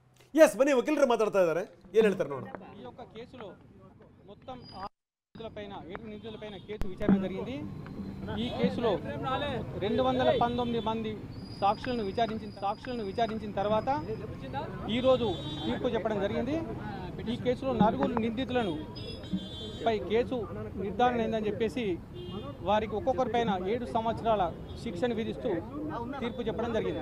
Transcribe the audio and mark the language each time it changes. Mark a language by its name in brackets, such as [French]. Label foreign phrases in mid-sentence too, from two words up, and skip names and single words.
[Kannada] ಎಸ್ ಬನ್ನಿ ವಕೀಲರು ಮಾತಾಡ್ತಾ ಇದ್ದಾರೆ, ಏನು ಹೇಳ್ತಾರೆ ನೋಡೋಣ. [Telugu] ఈ యొక్క కేసులో మొత్తం 7 నిందితులపైన కేసు విచారణ జరిగింది. ఈ కేసులో 219 మంది సాక్షులను విచారించిన తర్వాత ఈరోజు తీర్పు చెప్పడం జరిగింది. ఈ కేసులో 4 నిందితులను పై కేసు నిర్ధారణ అయిందని చెప్పేసి వారికి ఒక్కొక్కరిపైన 7 సంవత్సరాల శిక్షను విధిస్తూ తీర్పు చెప్పడం జరిగింది.